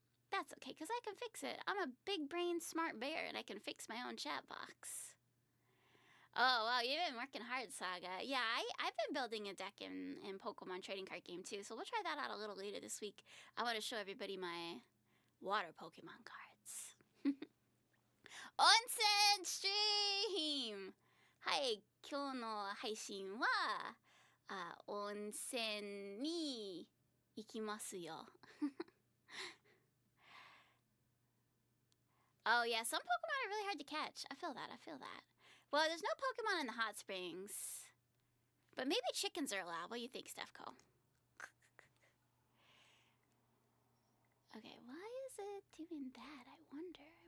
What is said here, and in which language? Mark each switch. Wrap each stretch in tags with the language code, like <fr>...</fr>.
<en>That's okay, because I can fix it. I'm a big brain smart bear, and I can fix my own chat box. Oh, wow, you've been working hard, Saga. Yeah, I've been building a deck in Pokemon trading card game, too, so we'll try that out a little later this week. I want to show everybody my water Pokemon cards. Onsen stream!</en> <ja>はい、今日の配信は、温泉に行きますよ。</ja> <en>Oh, yeah, some Pokemon are really hard to catch. I feel that. Well, there's no Pokemon in the hot springs. But maybe chickens are allowed. What do you think, Stefco? Okay, why is it doing that? I wonder.</en>